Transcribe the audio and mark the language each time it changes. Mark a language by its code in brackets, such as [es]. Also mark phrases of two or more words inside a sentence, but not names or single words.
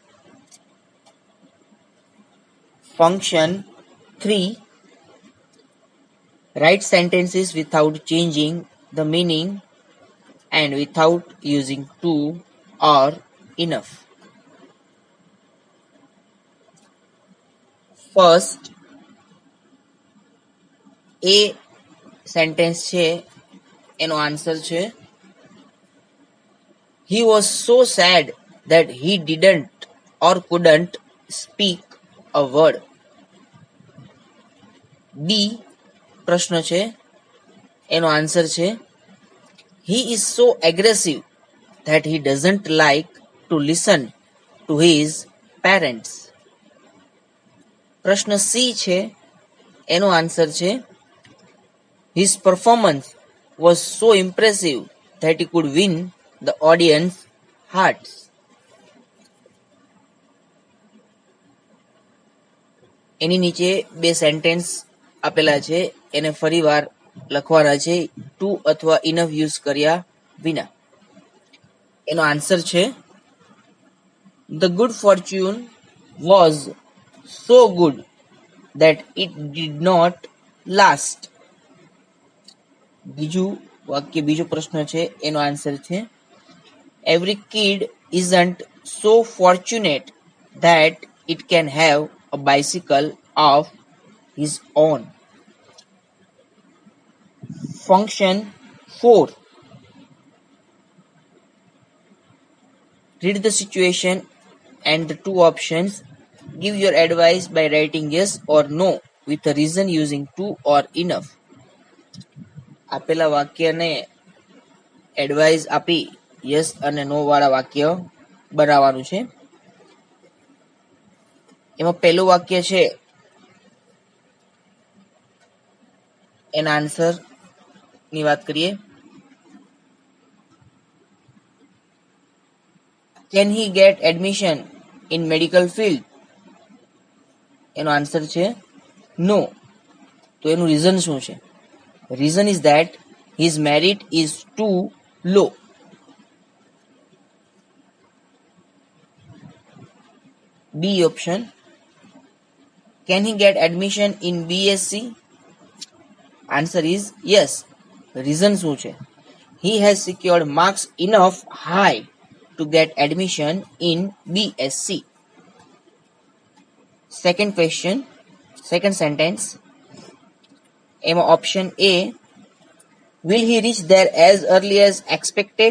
[en] Function 3. Write sentences without changing the meaning and without using to or enough. [gu] ફર્સ્ટ એ સેન્ટેન્સ છે એનો આન્સર છે [en] he was so sad that he didn't or couldn't speak a word. [gu] બી પ્રશ્ન છે એનો આન્સર છે [en] he is so aggressive that he doesn't like to listen to his parents. [gu] પ્રશ્ન સી છે એનો આન્સર છે [en] his performance was so impressive that he could win the audience hearts. [gu] એની નીચે બે સેન્ટેન્સ આપેલા છે એને ફરીવાર લખવાના છે ટુ અથવા ઇનફ યુઝ કર્યા વિના. એનો આન્સર છે [en] the good fortune was so good that it did not last. [gu] બીજો પ્રશ્ન છે એનો આન્સર છે [en] every kid isn't so fortunate that it can have a bicycle of his own. Function 4. Read the situation and the two options. Give your advice by writing yes or no with a reason using to or enough. [gu] આપેલા વાક્યને એડવાઇસ આપી યસ અને નો વાળા વાક્ય બનાવવાનું છે. એમાં પહેલું વાક્ય છે એના આન્સર ની વાત કરીએ. [en] Can he get admission in medical field? [gu] એનો આન્સર છે નો. તો એનું રીઝન શું છે? [en] Reason is that his merit is too low. B option. Can he get admission in BSc? Answer is yes. Reason [gu] શું છે? [en] He has secured marks enough high to get admission in BSc. Second sentence. Option A. Will he reach there as early as expected?